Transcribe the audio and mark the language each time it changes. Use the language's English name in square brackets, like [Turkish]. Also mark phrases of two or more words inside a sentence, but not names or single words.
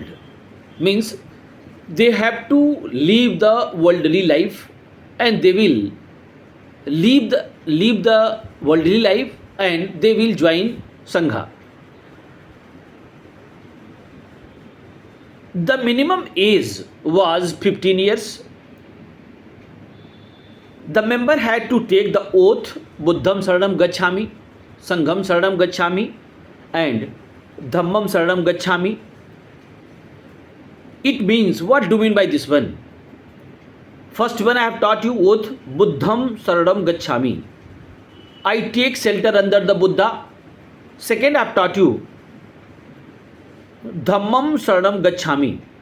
[English] Means they have to leave the worldly life and they will leave the worldly life and they will join Sangha. The minimum age was 15 years. The member had to take the oath [Pali] Buddham Saranam Gacchami, Sangham Saranam Gacchami [English] and [Pali] Dhammam Saranam Gacchami. [English] It means, what do you mean by this one? First one I have taught you oath [Pali] Buddham Saranam Gacchami. [English] I take shelter under the Buddha. Second I have taught you [Pali] Dhammam Saranam Gacchami.